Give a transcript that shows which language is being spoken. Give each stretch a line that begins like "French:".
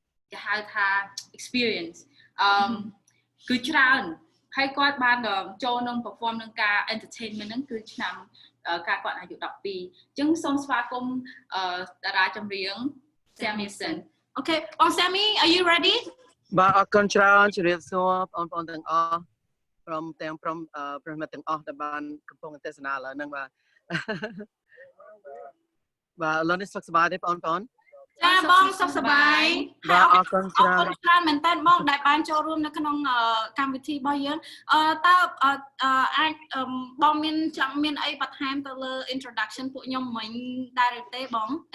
Khmer: គេហៅថា experience គឺច្រើនហើយគាត់បានចូលនឹង perform នឹងការ entertainment នឹងគឺឆ្នាំការគាត់អាយុ 12 អញ្ចឹងសូមស្វាគមន៍តារាចម្រៀង Samison.
English: Okay, Sammy, are you ready?
Khmer: បាទអរគុណច្រើនជម្រាបសួរបងប្អូនទាំងអស់ព្រមទាំងប្រិមិត្តទាំងអស់ដែលបានកំពុងទេសនាឥឡូវហ្នឹងបាទបាទឥឡូវនេះសុខសប្បាយទេបងប្អូន ចាបងសុខសប្បាយ បាទអរគុណច្រើន មែនតើបងដែលបានចូលរួមនៅក្នុងកម្មវិធីរបស់យើងតើអាចបងមានអីបន្ថែមទៅលើ introduction ពួកខ្ញុំមិញដែរឬទេបង